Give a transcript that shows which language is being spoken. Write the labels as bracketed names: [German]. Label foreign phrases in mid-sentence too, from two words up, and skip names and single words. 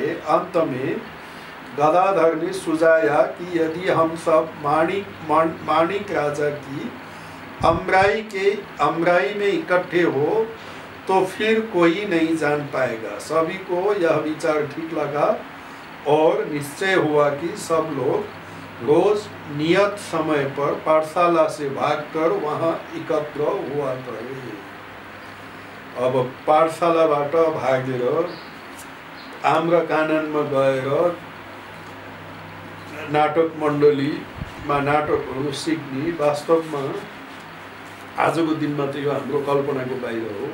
[Hindi] अंत में गदाधर ने सुझाया कि यदि हम सब माणिक राजा की अमराई में इकट्ठे हो तो फिर कोई नहीं जान पाएगा। सभी को यह विचार ठीक लगा और निश्चय हुआ कि सब लोग रोज नियत समय पर पाठशाला से भागकर वहां एकत्र हुआ करे। [Nepali] अब पाठशालाबाट भागेर आम्रकाननमा गएर नाटक मण्डलीमा नाटकहरू सिक्ने, वास्तवमा आजको दिनमा त यो हाम्रो कल्पनाको बाहिर हो।